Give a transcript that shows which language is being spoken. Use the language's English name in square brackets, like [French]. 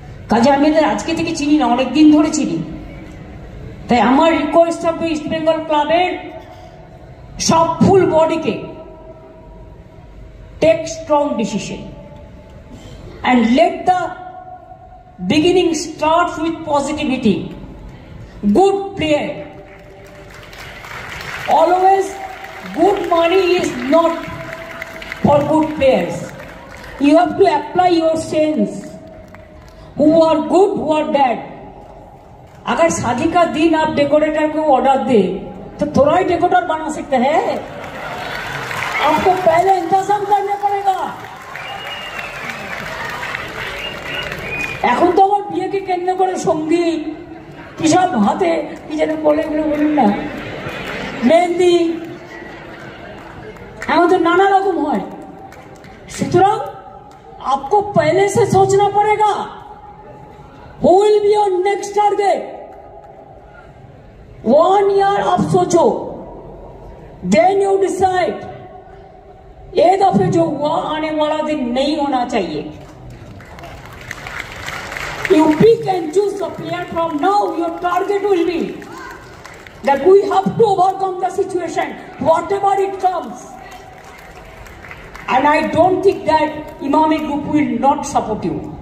[Bangla] কাজে আমি এদের আজকে থেকে চিনি না, অনেকদিন ধরে চিনি। তাই আমার রিকোয়েস্ট থাকবে ইস্ট বেঙ্গল ক্লাবের সব ফুল বডিকে, [English] Take strong decision and let the beginning start with positivity. Good player. Always good money is not for good players. You have to apply your sense. Who are good, who are bad. [Hindi] अगर शादी का दिन आप decorator को order दे तो थोड़ा ही decorator बना सकते हैं। आपको पहले इंतजाम करना पड़ेगा। [Bangla] এখন তো আমার বিয়েকে কেন্দ্র করে সঙ্গীত কি সব হাতে কি যেন বলে, এগুলো বলুন না, মেহেন্দি, আমাদের নানা রকম হয়। [English] সুতরাং [Hindi] आपको पहले से सोचना पड़ेगा [English] who will be your next target। 1 year [Hindi] आप सोचो, [English] then you decide। [Hindi] ये दफे जो हुआ आने वाला दिन नहीं होना चाहिए। [English] You pick and choose the player from now. Your target will be that we have to overcome the situation, whatever it comes. And I don't think that Emami Group will not support you.